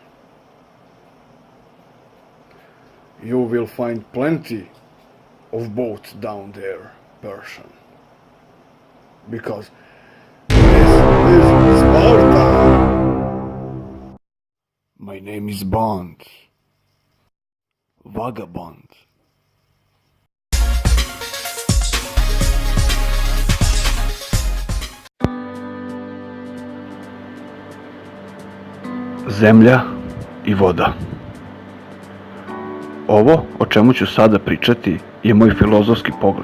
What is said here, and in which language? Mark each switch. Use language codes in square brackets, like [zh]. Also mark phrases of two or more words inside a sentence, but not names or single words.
[en] You will find plenty of boats down there, Persian. Because this is Sparta. My name is Bond. Vagabond. [sr] Zemlja i voda. Ovo o čemu ću sada pričati je moj filozofski pogled.